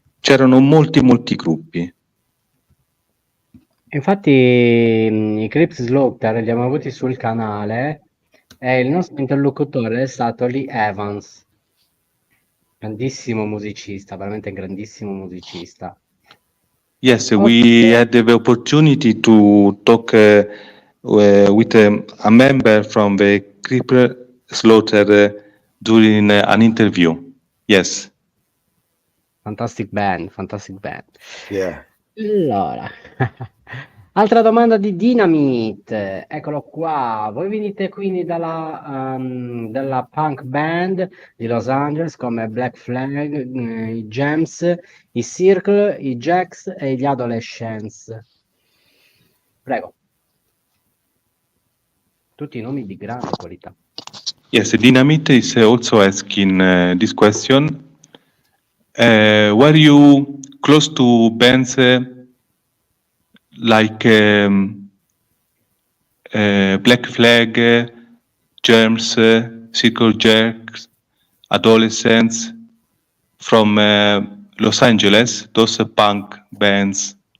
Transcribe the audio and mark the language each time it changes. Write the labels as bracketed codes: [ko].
[it] C'erano molti gruppi. Infatti i Crips Slaughter li abbiamo avuti sul canale e il nostro interlocutore è stato Lee Evans, grandissimo musicista, veramente grandissimo musicista. [en] Yes, we had the opportunity to talk with a member from the Cripple Slaughter during an interview. Yes. Fantastic band, fantastic band. Yeah. [it] Allora, altra domanda di Dynamite, eccolo qua. Voi venite quindi dalla punk band di Los Angeles come Black Flag, i Gems, i Circle, i Jacks e gli Adolescents. Prego. Tutti nomi di grande qualità. [en] Yes, Dynamite is also asking this question. Were you close to bands like Black Flag, Germs, Circle Jerks, Adolescents from Los Angeles, those punk bands?